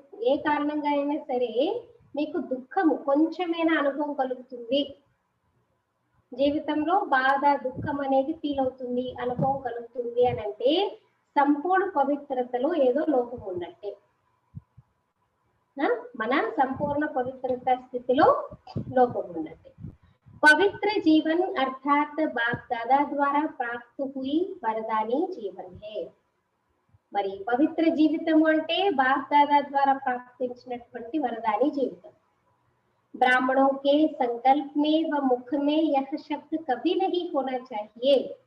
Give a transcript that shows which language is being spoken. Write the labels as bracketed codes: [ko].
[te] ఏ కారణంగా అయినా సరే మీకు దుఃఖము కొంచెమైనా అనుభవం కలుగుతుంది, జీవితంలో బాధ దుఃఖం అనేది ఫీల్ అవుతుంది, అనుభవం కలుగుతుంది అని అంటే సంపూర్ణ పవిత్రతలో ఏదో లోపం ఉన్నట్టే। మన సంపూర్ణ పవిత్రత స్థితిలో లోపం ఉన్నట్టే। [hi] पवित्र जीवन अर्थात बाप दादा द्वारा प्राप्त हुई वरदानी जीवन है। [te] మరి పవిత్ర జీవితం అంటే బాప్ దాదా ద్వారా ప్రాప్తించినటువంటి వరదాని జీవితం। [hi] ब्राह्मणों के संकल्प में व मुख में यह शब्द कभी नहीं होना चाहिए।